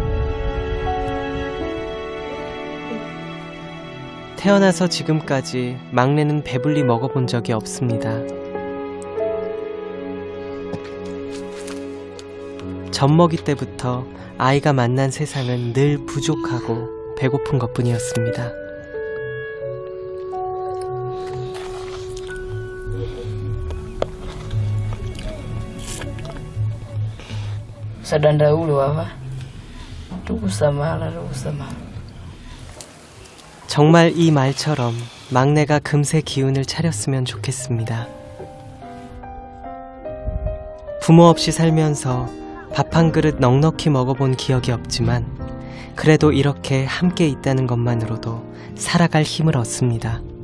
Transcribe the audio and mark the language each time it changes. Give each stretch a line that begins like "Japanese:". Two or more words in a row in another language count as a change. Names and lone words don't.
Korean: 태어나서 지금까지 막내는 배불리 먹어본 적이 없습니다. 젖먹이 때부터 아이가 만난 세상은 늘 부족하고 배고픈 것뿐이었습니다.
Nyanja: Sadandaulu wawa tukusamala.
Korean: 정말 이 말처럼 막내가 금세 기운을 차렸으면 좋겠습니다. 부모 없이 살면서 밥 한 그릇 넉넉히 먹어본 기억이 없지만 그래도 이렇게 함께 있다는 것만으로도 살아갈 힘을 얻습니다.